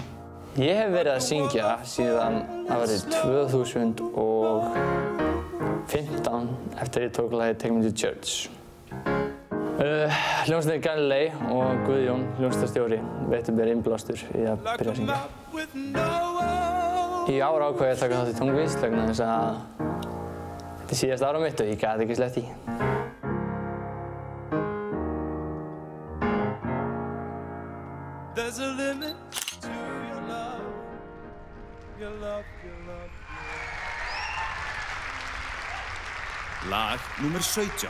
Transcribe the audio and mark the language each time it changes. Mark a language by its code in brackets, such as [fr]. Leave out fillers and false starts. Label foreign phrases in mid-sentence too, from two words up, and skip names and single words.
[is] Ég hef verið að syngja síðan árið 2015 eftir ég tók lagið Take Me to Church. Hljómsveitin Galilei og Guðjón, hljómsveitarstjóri, veittu mér innblástur í að byrja að syngja. Í ár ákvað ég að taka þátt í tónlist vegna þess að þetta er síðasta ára mitt og ég gat ekki sleppt í. [en] There's a limit to your love, your love, your love. [is] Lag númer 17.